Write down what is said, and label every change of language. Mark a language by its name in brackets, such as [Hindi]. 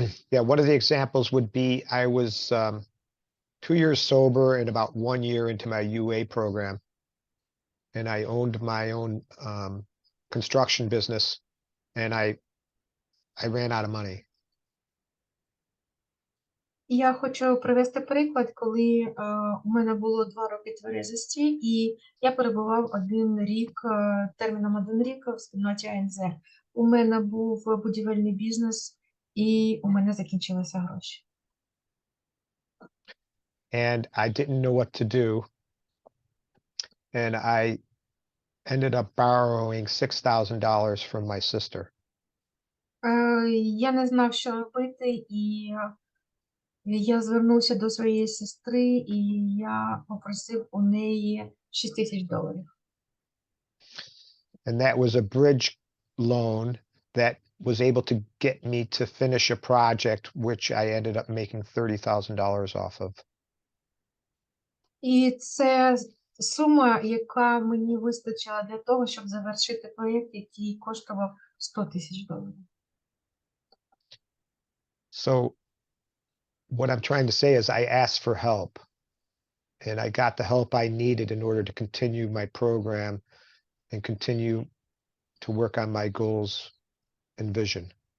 [English] Yeah, one of the examples would be I was 2 years sober and about 1 year into my UA program, and I owned my own construction business, and I ran out of money. [Ukrainian] Я хочу привести приклад, коли у мене було 2 роки тверезості, і я перебував 1 рік, терміном 1 рік в спільноті АНЗ. У мене був будівельний бізнес, і у мене закінчилися гроші. [English] And I didn't know what to do. And I ended up borrowing $6,000 from my sister. [Ukrainian] Я не знав, що робити, і я звернувся до своєї сестри, і я попросив у неї $6,000. [English] And that was a bridge loan that was able to get me to finish a project, which I ended up making $30,000 off of. [Ukrainian] І це сума, яка мені вистачила для того, щоб завершити проєкт, який коштував $100,000. [English] So what I'm trying to say is I asked for help, and I got the help I needed in order to continue my program and continue to work on my goals and vision.